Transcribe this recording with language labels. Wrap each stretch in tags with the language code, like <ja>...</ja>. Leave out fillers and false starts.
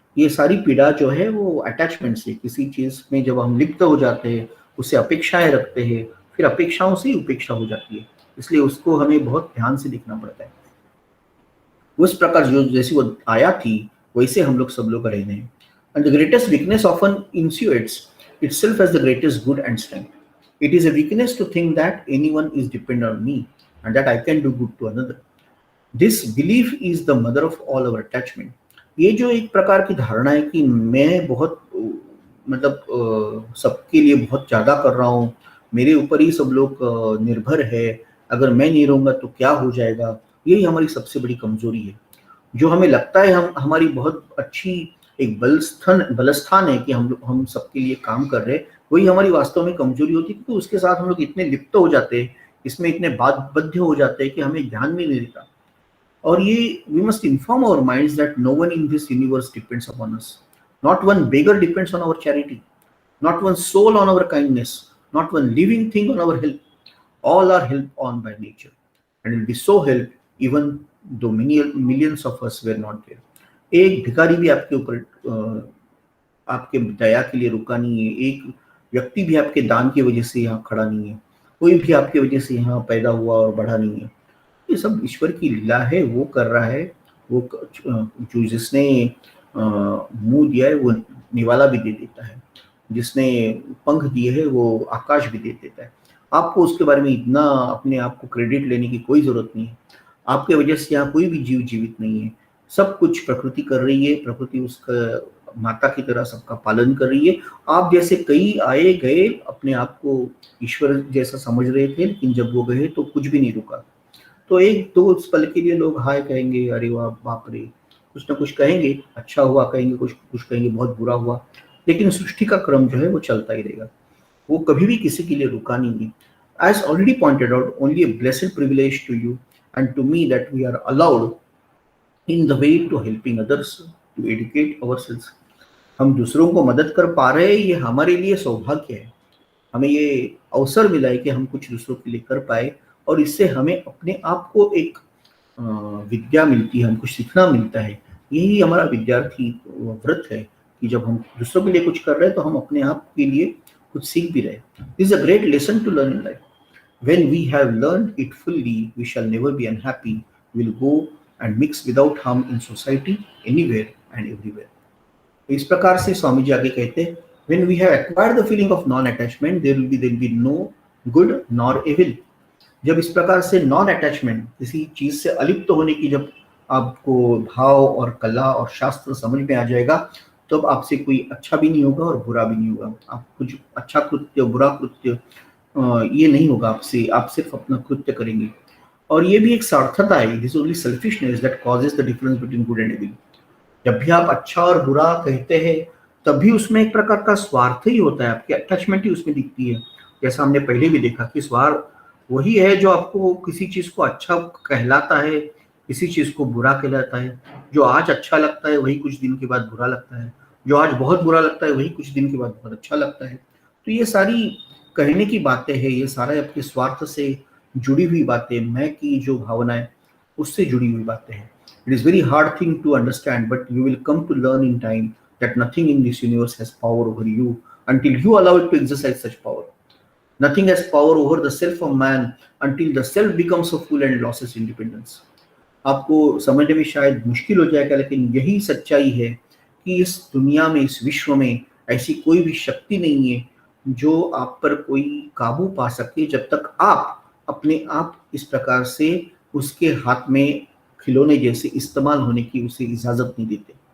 <hi>ये सारी पीड़ा जो है वो अटैचमेंट से, किसी चीज में जब हम लिप्त हो जाते हैं, उससे अपेक्षाएं रखते हैं, फिर अपेक्षाओं से ही उपेक्षा हो जाती है। इसलिए उसको हमें बहुत ध्यान से देखना पड़ता है। उस प्रकार जो जैसी वो आया थी वैसे हम लोग सब लोग रहने हैं।</hi> <en>And the greatest weakness often insinuates itself as the greatest good and strength. It is a weakness to think that anyone is dependent on me and that I can do good to another. This belief is the mother of all our attachment.</en> <hi>ये जो एक प्रकार की धारणा है कि मैं बहुत मतलब सबके लिए बहुत ज्यादा कर रहा हूँ, मेरे ऊपर ही सब लोग निर्भर है, अगर मैं नहीं रहूंगा तो क्या हो जाएगा, यही हमारी सबसे बड़ी कमजोरी है। जो हमें लगता है हमारी बहुत अच्छी एक बलस्थान है कि हम सबके लिए काम कर रहे हैं, वही हमारी वास्तव में कमजोरी होती है, क्योंकि उसके साथ हम लोग इतने लिप्त हो जाते हैं, इसमें इतने बद्ध हो जाते हैं कि हमें ध्यान में नहीं रहता।</hi> <en>और ये we must inform our minds that no one in this universe depends upon us, not one beggar depends on our charity, not one soul on our kindness, not one living thing on our help. All are helped on by nature and will be so helped even though millions of us were not there.</en> <hi>एक भिखारी भी आपके ऊपर आपके दया के लिए रुका नहीं है, एक व्यक्ति भी आपके दान की वजह से यहाँ खड़ा नहीं है, कोई भी आपकी वजह से यहाँ पैदा हुआ और बढ़ा नहीं है। ये सब ईश्वर की लीला है, वो कर रहा है। वो जो जिसने मुंह दिया है वो निवाला भी दे देता है, जिसने पंख दिए है वो आकाश भी दे देता है। आपको उसके बारे में इतना अपने आप को क्रेडिट लेने की कोई जरूरत नहीं है। आपके वजह से यहाँ कोई भी जीव जीवित नहीं है, सब कुछ प्रकृति कर रही है, प्रकृति उसका माता की तरह सबका पालन कर रही है। आप जैसे कई आए गए, अपने आप को ईश्वर जैसा समझ रहे थे, लेकिन जब वो गए तो कुछ भी नहीं रुका। तो एक दो पल के लिए लोग हाय कहेंगे, अरे वाह बाप रे, कुछ ना कुछ कहेंगे, अच्छा हुआ कहेंगे, कुछ कहेंगे बहुत बुरा हुआ, लेकिन सृष्टि का क्रम जो है वो चलता ही रहेगा, वो कभी भी किसी के लिए रुका नहीं है।</hi> <en>As already pointed out, only a blessed privilege to you and to me that we are allowed in the way to helping others to educate ourselves.</en> <hi>हम दूसरों को मदद कर पा रहे हैं, ये हमारे लिए सौभाग्य है। हमें ये अवसर मिला है कि हम कुछ दूसरों के लिए कर पाए, और इससे हमें अपने आप को एक विद्या मिलती है, हमको सीखना मिलता है। यही हमारा विद्यार्थी व्रत है कि जब हम दूसरों के लिए कुछ कर रहे हैं तो हम अपने आप के लिए कुछ सीख भी रहे हैं।</hi> <en>This is a great lesson to learn in life. When we have learned it fully, we shall never be unhappy. We'll go and mix without harm in society, anywhere and everywhere.</en> <hi>तो इस प्रकार से स्वामी जी आगे कहते हैं,</hi> <en>when we have acquired the feeling of non-attachment, there will be no good nor evil.</en> <hi>जब इस प्रकार से नॉन अटैचमेंट, किसी चीज से अलिप्त होने की जब आपको भाव और कला और शास्त्र समझ में आ जाएगा, तब आपसे कोई अच्छा भी नहीं होगा और बुरा भी नहीं होगा। आप कुछ अच्छा कृत्य बुरा कृत्य ये नहीं होगा आपसे, आप सिर्फ अपना कृत्य करेंगे। और ये भी एक सार्थकता है,</hi> <en>This only selfishness that causes the difference between good and evil.</en> <hi>जब भी आप अच्छा और बुरा कहते हैं, तब भी उसमें एक प्रकार का स्वार्थ ही होता है, आपकी अटैचमेंट ही उसमें दिखती है। जैसा हमने पहले भी देखा कि स्वार्थ वही है जो आपको किसी चीज को अच्छा कहलाता है, किसी चीज को बुरा कहलाता है। जो आज अच्छा लगता है वही कुछ दिन के बाद बुरा लगता है, जो आज बहुत बुरा लगता है वही कुछ दिन के बाद बहुत अच्छा लगता है। तो ये सारी कहने की बातें हैं, ये सारा आपके स्वार्थ से जुड़ी हुई बातें, मैं की जो भावना है उससे जुड़ी हुई बातें हैं।</hi> <en>It is very hard thing to understand, but you will come to learn in time that nothing in this universe has power over you until you allow it to exercise such power. Nothing has power over the self of man until the self becomes a fool and loses independence.</en> <hi>आपको समझने में शायद मुश्किल हो जाएगा, लेकिन यही सच्चाई है कि इस दुनिया में, इस विश्व में ऐसी कोई भी शक्ति नहीं है जो आप पर कोई काबू पा सके, जब तक आप अपने आप इस प्रकार से उसके हाथ में खिलौने जैसे इस्तेमाल होने की उसे इजाजत नहीं देते।</hi>